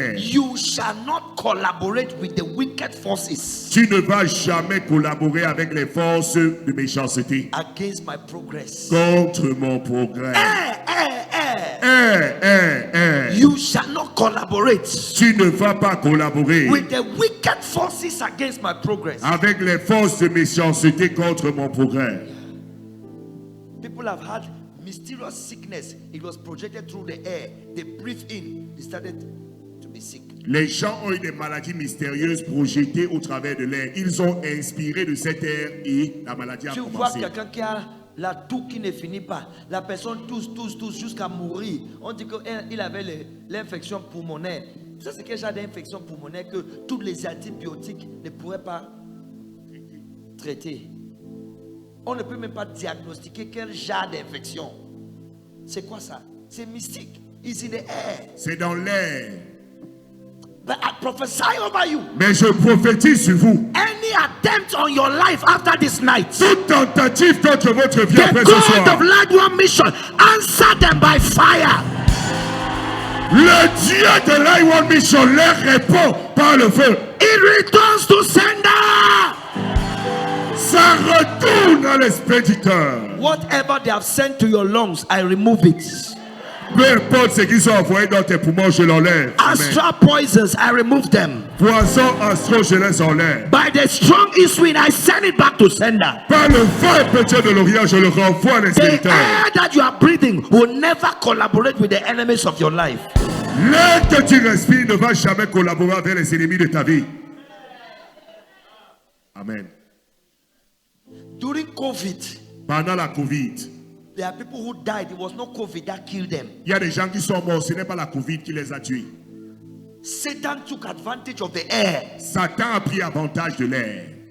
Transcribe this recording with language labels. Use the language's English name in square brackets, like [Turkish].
[English] You shall not collaborate with the wicked forces [French] Tu ne vas jamais collaborer avec les forces de méchanceté [English] against my progress. [French] contre mon progrès. [English] You shall not collaborate [French] Tu ne vas pas collaborer [English] with the wicked forces against my progress. [French] avec les forces de méchanceté contre mon progrès. [English] People have had mysterious sickness. It was projected through the air. They breathed in. They started to be sick. [French] Les gens ont eu des maladies mystérieuses projetées au travers de l'air. Ils ont inspiré de cet air et la maladie a Tu vois commencé. quelqu'un qui a la toux qui ne finit pas. La personne tousse jusqu'à mourir. On dit qu'il avait l'infection pulmonaire. Ça, c'est quel genre d'infection pulmonaire que tous les antibiotiques ne pourraient pas traiter. On ne peut même pas diagnostiquer quel genre d'infection. C'est quoi ça? C'est mystique. [English] It's in the air. [French] C'est dans l'air. [English] But I prophesy over you. [French] Mais je prophétise sur vous. [English] Any attempt on your life after this night, [French] Toute tentative contre votre vie [English] the [French] après ce [English] God [French] soir. [English] of Light One Mission, answer them by fire. [French] Le Dieu de Light One Mission leur répond par le feu. [English] It returns to sender. [French] Ça retourne à l'expéditeur. [English] Whatever they have sent to your lungs, I remove it. [French] Peu importe ce qu'ils ont envoyé dans tes poumons, je l'enlève. [English] Amen. Astral poisons, I remove them. [French] Poison astro, je les enlève. [English] By the strong east wind, I send it back to sender. [French] Par le vent pétieux de l'Orient, je le renvoie à [English] The [French] l'expéditeur. [English] air that you are breathing will never collaborate with the enemies of your life. [French] L'air que tu respires ne va jamais collaborer avec les ennemis de ta vie. [English] Amen. During COVID, [French] Pendant la Covid, [English] There are people who died. It was not COVID that killed them. [French] Il y a des gens qui sont morts, ce n'est pas la Covid qui les a tués. [English] Satan took advantage of the air. [French] Satan a pris avantage de l'air.